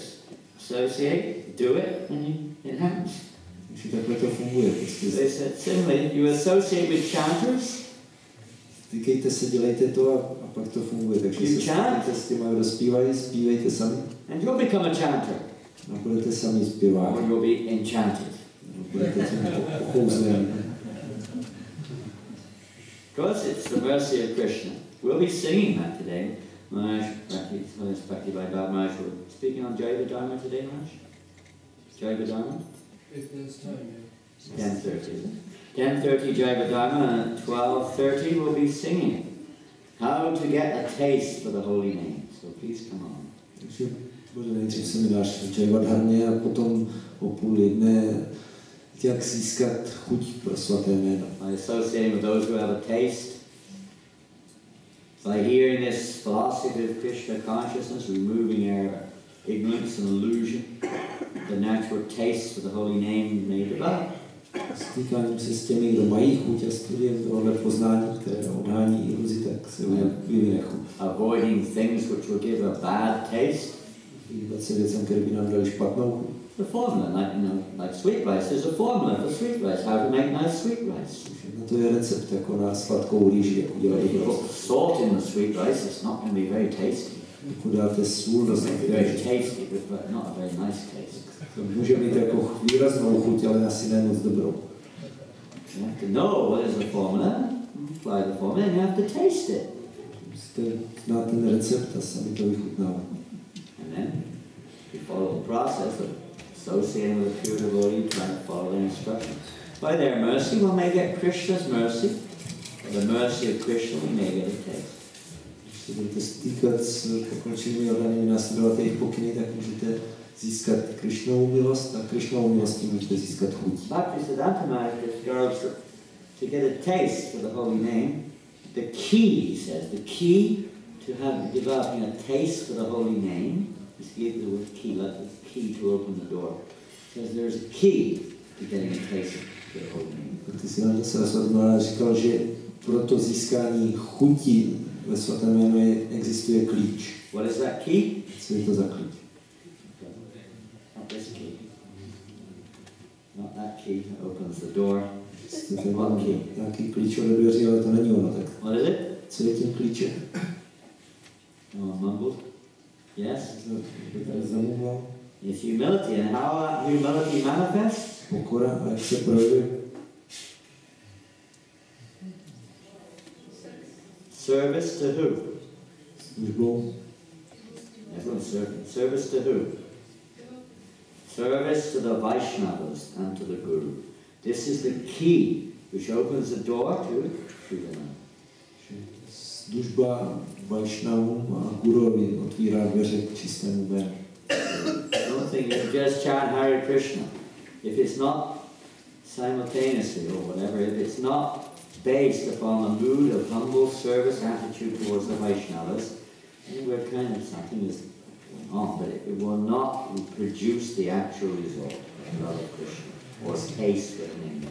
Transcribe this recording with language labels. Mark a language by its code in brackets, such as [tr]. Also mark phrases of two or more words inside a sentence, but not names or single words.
[en] Associate, do it, and it happens. [cs] Takže takhle to funguje. [en] They said similarly, you associate with chanters. [cs] Stykejte se, dělejte to a pak to funguje. Takže se stykejte s těma, kdo zpívají, zpívejte sami. [en] And you'll become a chanter. [cs] A budete sami zpívat. [en] Or you'll be enchanted. [cs] Budete tím okouzleni. [en] Because it's the mercy of Krishna. We'll be singing that today. Maharaj, Maharaj, we're speaking on Jaiva Dharma today, Maharaj? Jaiva Dharma? If there's time, yeah. 10:30, isn't it? 10:30 Jaiva Dharma, and 12:30 we'll be singing how to get a taste for the holy name. So please come on. [cs] Takže bude nejdřív seminář v Jaiva Dharmě a potom o 12:30 jak získat chuť pro svaté jméno. [en] By associating with those who have a taste, by hearing this philosophy of Krishna consciousness, removing our ignorance and illusion, the natural taste for the holy name may develop. [cs] Stýkáním se s těmi, kdo mají chuť a studiem tohle poznání, které odhání iluzi, tak se vyvine chuť. [en] Avoiding things which will give a bad taste. [cs] Vyhýbat se věcem, které by nám dali špatnou chuť. [en] The formula, like sweet rice, there's a formula for sweet rice, how to make nice sweet rice. [cs] No to je recept jako na sladkou rýži, jak udělat [en] If you [cs] dobrou. [en] put salt in the sweet rice, it's not going to be very tasty. [cs] Pokud dáte sůl do sladké [en] Very [cs] rýži, [en] tasty, but not a very nice taste. [cs] to může mít jako výraznou chuť, ale asi ne moc dobrou. [en] You have to know what is the formula, apply the formula, and you have to taste it. [cs] Musíte znát ten recept a sami to vychutnávat. [en] And then you follow the process of associating with a pure devotee, trying to follow their instructions. By their mercy, we may get Krishna's mercy. By the mercy of Krishna, we may get a taste. [cs] Když se budete stýkat s pokročilými orgány, následovat jejich pokyny, tak můžete získat Krishnovu milost a Krishnovu milostí můžete získat chuť. [en] Bhaktisiddhanta Maharaj describes to get a taste for the holy name. The key, he says, the key to developing a taste for the holy name is give the word key, like the key to open the door. He says there's a key to getting a taste for the holy name. [cs] Bhaktisiddhanta Saraswati Maharaj říkal, že pro to získání chuti ve svatém jménu existuje klíč. [en] What is that key? [cs] Co je to za klíč? [en] Not this key. Not that key that opens the door. What key? [cs] Nějaký klíč od dveří, ale to není ono. Tak [en] What is it? [cs] co je tím klíčem? [en] No, mumbled. Yes? [cs] Zamluvil. [en] It's humility. And how that humility manifests? [cs] Pokora a jak se projevuje? [en] Service to who? [cs] Službou. [en] Everyone's serving. Service to who? Service to the Vaishnavas and to the Guru. This is the key which opens the door to Sri Rama. [cs] služba Vaishnavům a gurovi otvírá dveře k čistému jménu. [en] Don't think you just chant Hare Krishna. If it's not simultaneously or whatever, if it's not based upon a mood of humble service attitude towards the Vaishnavas, then we're kind of, something is going on, but it will not produce the actual result of love of Krishna or taste for the name.